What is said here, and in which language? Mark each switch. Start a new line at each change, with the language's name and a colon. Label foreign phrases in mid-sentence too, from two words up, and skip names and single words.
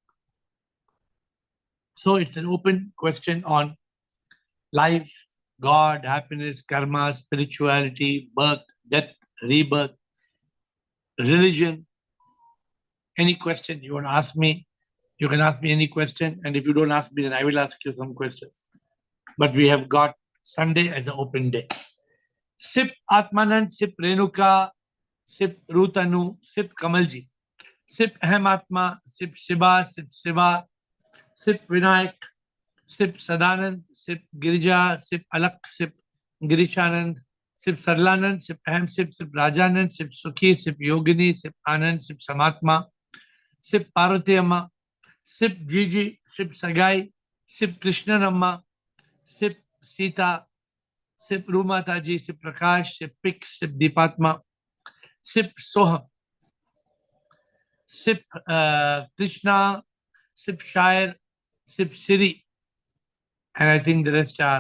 English: So it's an open question on life, God, happiness, karma, spirituality, birth, death, rebirth, religion. Any question you want to ask me, you can ask me any question. And if you don't ask me, then I will ask you some questions. But we have got Sunday as an open day. Sip Atmanand, Sip Renuka, Sip Rutanu, Sip Kamalji. Sip Ahmatma, Sip Shiba, Sip Shiva, Sip Vinayak, Sip Sadanand, Sip Girija, Sip Alak, Sip Girishanand, Sip Sarlanand, Sip Ahem, Sip Rajanand, Sip Sukhi, Sip Yogini, Sip Anand, Sip Samatma, Sip Parvati Amma, Sip Gigi, Sip Sagai, Sip Krishnanamma, Sip Sita, Sip Rumataji, Sip Prakash, Sip Pik, Sip Deepatma, Sip Soham, Sip Krishna, Sip Shair, Sip Siri, and I think the rest are.